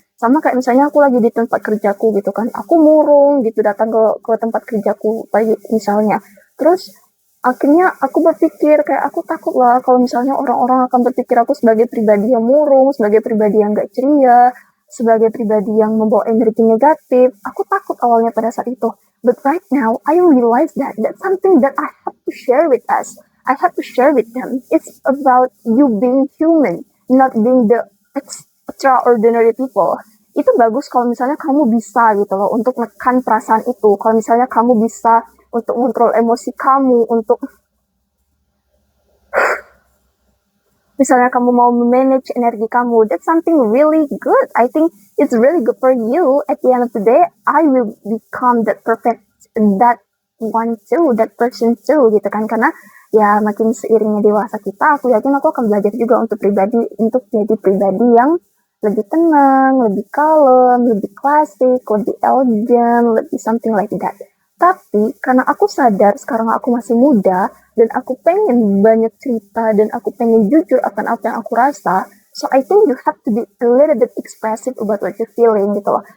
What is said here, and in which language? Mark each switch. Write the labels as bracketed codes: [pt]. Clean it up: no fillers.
[id] Sama kayak misalnya aku lagi di tempat kerjaku gitu kan, aku murung gitu datang ke tempat kerjaku pagi misalnya, terus akhirnya aku berpikir kayak aku takut lah kalau misalnya orang-orang akan berpikir aku sebagai pribadi yang murung, sebagai pribadi yang gak ceria, sebagai pribadi yang membawa energi negatif. Aku takut awalnya pada saat itu. [en] But right now, I realize that that's something that I have to share with us. I have to share with them. It's about you being human, not being the extraordinary people. [id] Itu bagus kalau misalnya kamu bisa gitu loh untuk menekan perasaan itu. Kalau misalnya kamu bisa untuk kontrol emosi kamu, untuk misalnya kamu mau manage energi kamu, [en] that's something really good. I think it's really good for you. At the end of the day, I will become that perfect, that one too, that person too [id] gitu kan. Karena ya makin seiringnya dewasa kita, aku yakin aku akan belajar juga untuk jadi pribadi yang lebih tenang, lebih kalem, lebih klasik, lebih elegan, lebih [en] something like that. [id] Tapi karena aku sadar sekarang aku masih muda, dan aku pengen banyak cerita, dan aku pengen jujur akan apa yang aku rasa, [en] so I think you have to be a little bit expressive about what you're feeling [id] gitu loh.